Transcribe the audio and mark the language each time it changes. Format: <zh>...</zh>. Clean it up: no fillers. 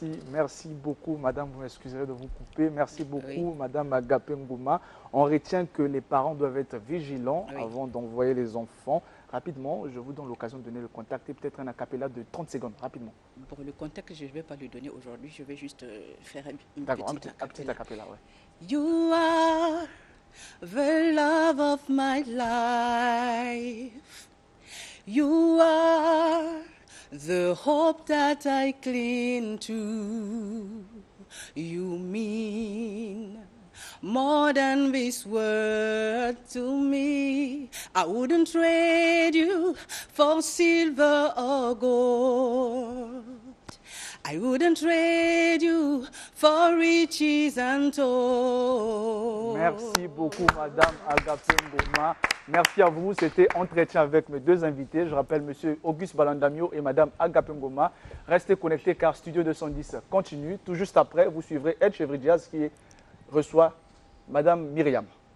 <fr>Merci beaucoup, madame, vous m'excuserez de vous couper. Merci beaucoup, madame Agapé Ngouma. On retient que les parents doivent être vigilants avant d'envoyer les enfants. Rapidement, je vous donne l'occasion de donner le contact et peut-être un acapella de 30 secondes, rapidement. Pour le contact, je ne vais pas le donner aujourd'hui, je vais juste faire une petite acapella.</fr> <en>You are the love of my life. You are the hope that I cling to. You mean more than this word to me. I wouldn't trade you for silver or gold. I wouldn't trade you for riches untold.</en> <fr>Merci beaucoup, Madame Agapé Ngoma. Merci à vous. C'était Entretien avec mes deux invités. Je rappelle Monsieur Auguste Balandamio et Madame Agapé Ngoma. Restez connectés car Studio 210 continue. Tout juste après, vous suivrez Ed Chevridiaz qui reçoit Madame Myriam.</fr>